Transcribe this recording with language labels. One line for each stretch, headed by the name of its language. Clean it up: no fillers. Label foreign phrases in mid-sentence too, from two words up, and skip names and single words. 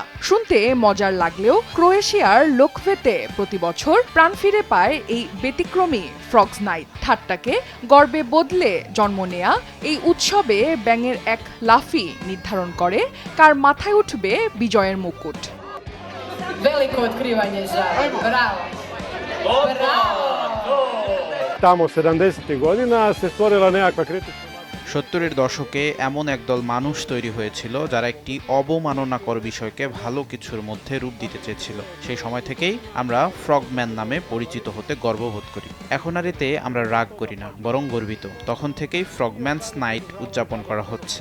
Bangla: শুনতে মজার লাগলেও ক্রোয়েশিয়ার লোকভেতে প্রতি বছর প্রাণ ফিরে পায় এই ব্যতিক্রমী ফ্রগস নাইট। ঠাট্টাকে গর্বে বদলে জন্ম নেয়া এই উৎসবে ব্যাঙের এক লাফই নির্ধারণ করে কার মাথায় উঠবে বিজয়ের মুকুট।
Croatian: Veliko otkrivanje za. Bravo. Bravo. Tamo 70. godina se stvorila nekakva kritična.
Bangla: 70-এর দশকে এমন একদল মানুষ তৈরি হয়েছিল যারা একটি অবমাননাকর বিষয়কে ভালো কিছুর মধ্যে রূপ দিতে চেয়েছিল। সেই সময় থেকেই আমরা ফ্রগম্যান নামে পরিচিত হতে গর্ববোধ করি। এখন আর এতে আমরা রাগ করি না, বরং গর্বিত। তখন থেকেই ফ্রগম্যানস নাইট উদযাপন করা হচ্ছে।